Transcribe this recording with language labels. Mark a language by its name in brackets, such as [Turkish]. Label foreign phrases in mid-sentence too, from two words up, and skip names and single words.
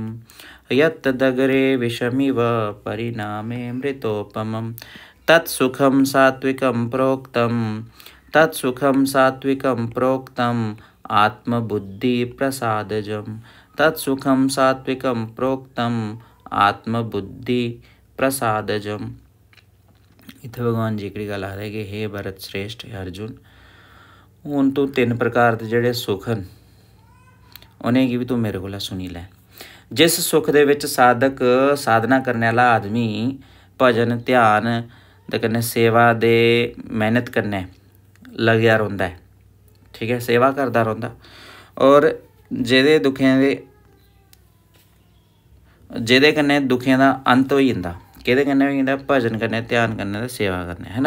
[Sanskrit] यत्त दग्रे विषमिव परिणामे मृतोपमम्। तत्सुखं सात्विकं प्रोक्तं, तत्सुखं सात्विकं प्रोक्तम् आत्मबुद्धिप्रसादजम्। तत्सुखं सात्विकं प्रोक्तम् आत्मबुद्धिप्रसादजम्। [Dogri] इत्थै भगवान जी एह्कड़ी गल्ल आखदे कि हे भरत श्रेष्ठ, हे अर्जुन, हून तू 3 प्रकार दे जेह्ड़े सुख न उ'नेंगी भी तू मेरे कोला सुनी लै। जिस सुख दे विच साधक साधना करने आह्ला आदमी भजन ध्यान दे कन्नै सेवा दे मेहनत कन्नै लग्गेआ रौंह्दा ऐ, ठीक है, सेवा करदा रौंह्दा, और जेह्दे कन्नै दुखें दा अंत होई जंदा, केह्दे कन्नै होई जंदा, भजन कन्नै ध्यान कन्नै ते सेवा कन्नै, है ना।